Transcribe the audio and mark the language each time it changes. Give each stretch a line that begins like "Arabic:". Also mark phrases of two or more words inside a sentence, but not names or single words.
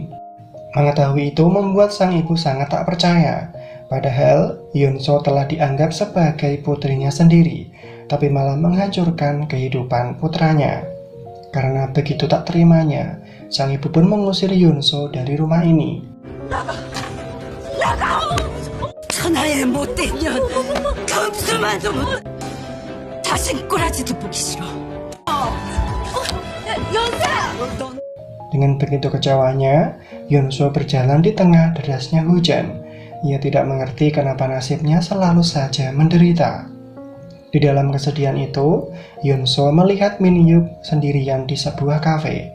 Indonesian: Mengetahui itu membuat sang ibu sangat tak percaya. Padahal, Yeon-soo telah dianggap sebagai putrinya sendiri, tapi malah menghancurkan kehidupan putranya. Karena begitu tak terimanya, sang ibu pun mengusir Yeon-soo dari rumah ini.
Korean: 천하의 못된 년, 금수만도 못. 다신 꼬라지도 보기 싫어.
Indonesian: Dengan begitu kecewanya, Yeon-soo berjalan di tengah derasnya hujan. Ia tidak mengerti kenapa nasibnya selalu saja menderita. Di dalam kesedihan itu, Yeon-soo melihat Min-hyuk sendirian di sebuah kafe.